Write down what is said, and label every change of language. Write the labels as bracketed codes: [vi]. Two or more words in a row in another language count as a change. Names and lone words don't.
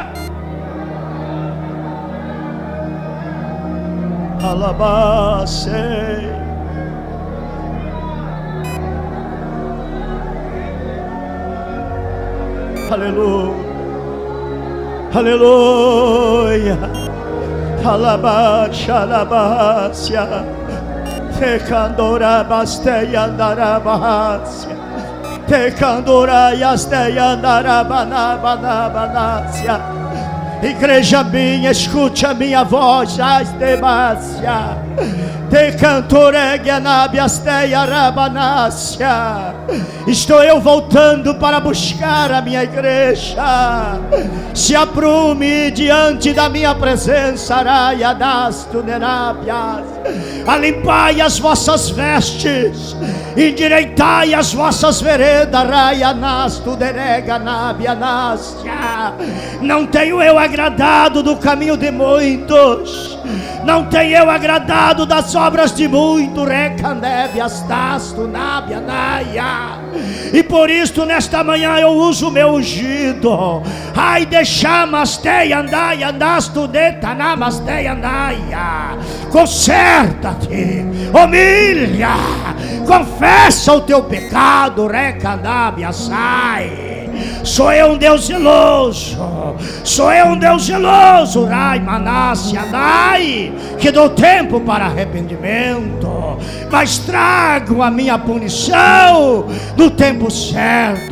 [pt] Alabase. Aleluia, aleluia. Alabacha, alabacia. Te candora basteia andarabacia. Te candora yasteia andarabanabanabanacia. Igreja minha, escute a minha voz, astemácia. Te cantoregue nabiasteia rabanácia. Estou eu voltando para buscar a minha igreja. Se aprume diante da minha presença, araia das tunerábias. Alimpai as vossas vestes, endireitai as vossas veredas, raia nas tunerega nabianácia. Não tenho eu agradado do caminho de muitos, não tenho eu agradado das obras de muito, recanébias tasto nabianaia. E por isto nesta manhã eu uso o meu ungido. Ai deixamas te andai andasto detanamas te andaia. Conserta-te, humilha, confessa o teu pecado, recanábia sai. Sou eu um Deus zeloso. Sou eu um Deus zeloso. Rai, Manasse, Adai, que dou tempo para arrependimento, mas trago a minha punição no tempo certo.